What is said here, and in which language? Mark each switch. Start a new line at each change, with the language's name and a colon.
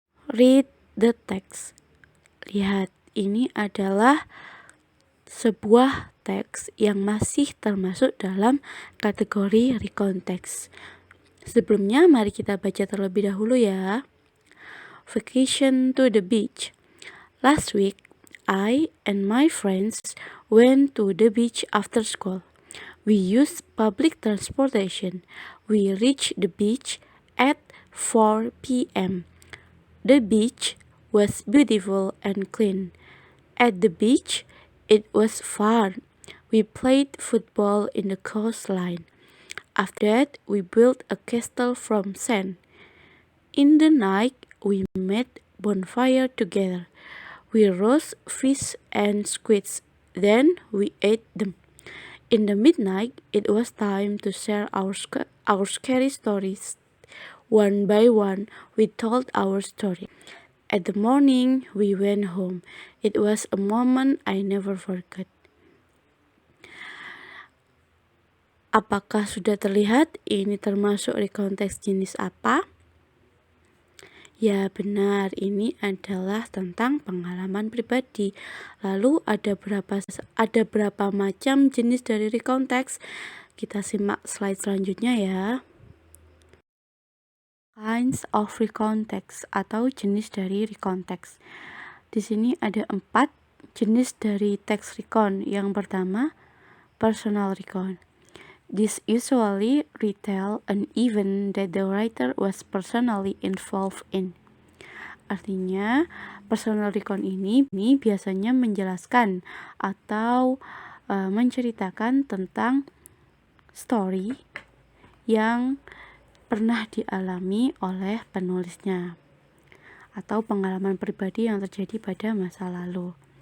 English: Read the text.
Indonesian: Lihat, ini adalah sebuah teks yang masih termasuk dalam kategori recontext. Sebelumnya, mari kita baca terlebih dahulu ya.
English: Vacation to the beach. Last week, I and my friends went to the beach after school. We used public transportation. We reached the beach at 4 p.m. The beach was beautiful and clean. At the beach, it was fun. We played football in the coastline. After that, we built a castle from sand. In the night, we made bonfire together. We roast fish and squids. Then we ate them. In the midnight, it was time to share our scary stories. One by one, we told our story. At the morning, we went home. It was a moment I never forget.
Indonesian: Apakah sudah terlihat ini termasuk rekonteks jenis apa? Ya benar, ini adalah tentang pengalaman pribadi. Lalu ada berapa macam jenis dari rekonteks? Kita simak slide selanjutnya ya.
English: Kinds of recontext
Indonesian: atau jenis dari
English: recontext.
Indonesian: Di sini ada 4 jenis dari text recon. Yang pertama, personal recon.
English: This usually retell an event that the writer was personally involved in.
Indonesian: Artinya, personal recon ini biasanya menjelaskan atau menceritakan tentang story yang pernah dialami oleh penulisnya atau pengalaman pribadi yang terjadi pada masa lalu.